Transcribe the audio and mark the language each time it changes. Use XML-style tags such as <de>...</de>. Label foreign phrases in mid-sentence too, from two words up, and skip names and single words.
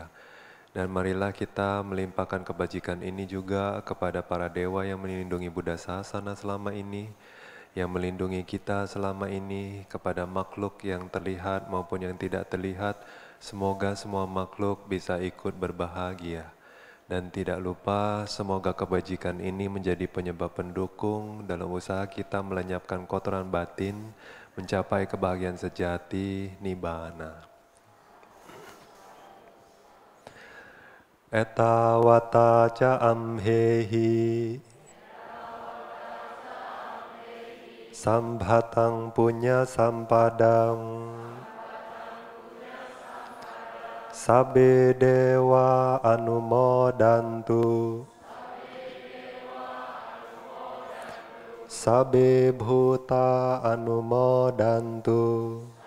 <id>Dan marilah kita melimpahkan kebajikan ini juga kepada para dewa yang melindungi Buddha Sasana selama ini, yang melindungi kita selama ini, kepada makhluk yang terlihat maupun yang tidak terlihat, semoga semua makhluk bisa ikut berbahagia. Dan tidak lupa, semoga kebajikan ini menjadi penyebab pendukung dalam usaha kita melenyapkan kotoran batin, mencapai kebahagiaan sejati, nibbana.</id> <pi>Etawata ca amhehi sambhatang punya sampadang Sabbe dewa anumodantu Sabbe bhuta anumodantu</pi>